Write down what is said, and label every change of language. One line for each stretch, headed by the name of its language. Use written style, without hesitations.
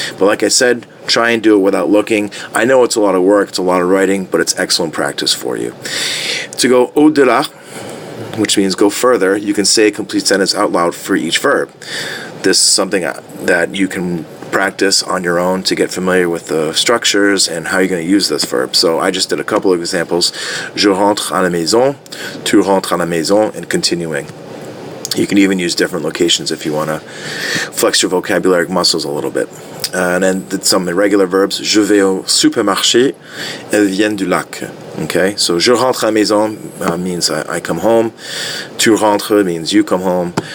English: But like I said, try and do it without looking. I know it's a lot of work, it's a lot of writing, but it's excellent practice for you. To go au-delà, which means go further, you can say a complete sentence out loud for each verb. This is something that you can practice on your own to get familiar with the structures and how you're going to use this verb. So I just did a couple of examples.
French: Je rentre à la maison, tu rentres à la maison,
English: and continuing. You can even use different locations if you want to flex your vocabulary muscles a little bit. And then some irregular verbs.
French: Je vais au supermarché, elles viennent du lac.
English: Okay, so
French: je rentre à la maison
English: means I come home.
French: Tu rentres
English: means you come home.